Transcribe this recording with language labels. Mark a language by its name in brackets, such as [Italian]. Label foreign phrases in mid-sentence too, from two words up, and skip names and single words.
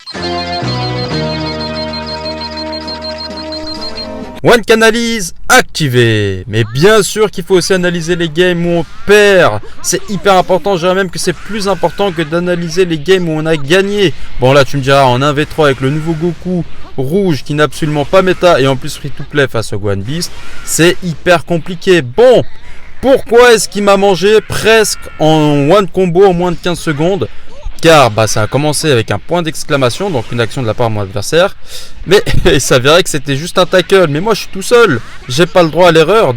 [French] One Canalise activé. Mais bien sûr qu'il faut aussi analyser les games où on perd. C'est hyper important, je dirais même que c'est plus important que d'analyser les games où on a gagné. Bon là tu me diras, en 1v3 avec le nouveau Goku rouge qui n'a absolument pas méta et en plus [English] free to play [French] face au Gohan Beast, c'est hyper compliqué. Bon, pourquoi est-ce qu'il m'a mangé presque en [English] one combo [French] en moins de 15 secondes? Car ça a commencé avec un point d'exclamation, donc une action de la part de mon adversaire. Mais il s'avérait que c'était juste un tackle. Mais moi je suis tout seul, j'ai pas le droit à l'erreur.